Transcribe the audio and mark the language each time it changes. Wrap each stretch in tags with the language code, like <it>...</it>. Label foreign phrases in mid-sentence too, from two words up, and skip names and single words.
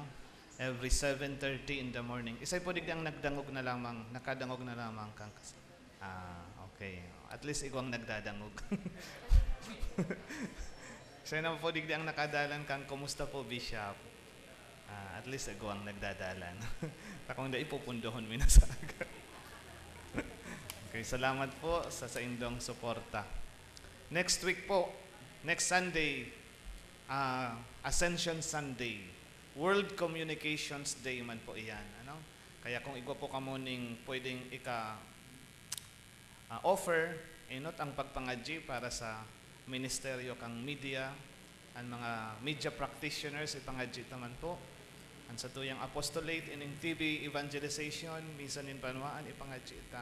<en>Every 7:30 in the morning.</en> <bik>Isay po digdang nagdangog na lamang, nakadangog na lamang kang okay.</bik> <en>At least</en> <bik>ikaw ang nagdadangog. Isay na po digdang nakadalan kang kumusta po, Bishop?</bik> <en>At least</en> <bik>ikaw ang nagdadalan. Takong da ipupundohon mi na sa aga. Okay, salamat po sa indong suporta.</bik> <en>Next week</en> <bik>po,</bik> <en>next Sunday,</en> <bik>Ascension Sunday, World Communications Day man po iyan. Ano? Kaya kung igwa po kamo ning pwedeng offer, inot ang pagpangadji para sa ministeryo kang media, ang mga</bik> <en>media practitioners,</en> <bik>ipangadji naman po. Ang sa tuyang apostolate ining</bik> <en>TV evangelization,</en> <bik>minsan nin banwaan ipangadjita.</bik>